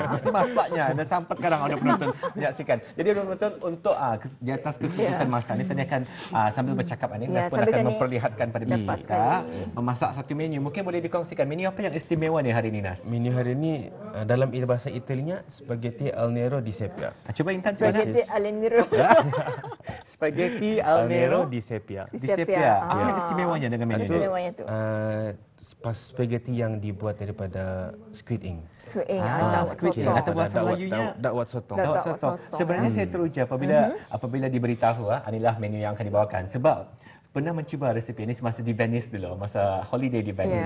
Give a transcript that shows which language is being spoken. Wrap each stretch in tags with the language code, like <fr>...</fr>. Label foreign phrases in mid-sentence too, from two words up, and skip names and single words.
<ms>Mesti masaknya dan sampai sekarang ada penonton menyaksikan. Jadi ada penonton untuk di atas kesulitan masak ni Tanya akan sambil bercakap ni Nas pun akan memperlihatkan pada kita memasak satu menu. Mungkin boleh dikongsikan menu apa yang istimewa ni hari ini Nas? Menu hari ini dalam bahasa Italianya</ms> <it>spaghetti al nero di sepia.</it> <ms>Cuba Intan</ms> <it>spaghetti al nero. Spaghetti al nero di sepia. Di sepia.</it> <ms>Apa yang istimewanya dengan menu itu? Spaghetti yang dibuat daripada</ms> <en>squid ink. Squid ink. Squid ink.</en> <ms>Atau bahasa Melayunya dakwat sotong. Sebenarnya saya teruja apabila diberitahu inilah menu yang akan dibawakan. Sebab pernah mencuba resep ini semasa di Venice dulu, masa holiday di Venice.</ms>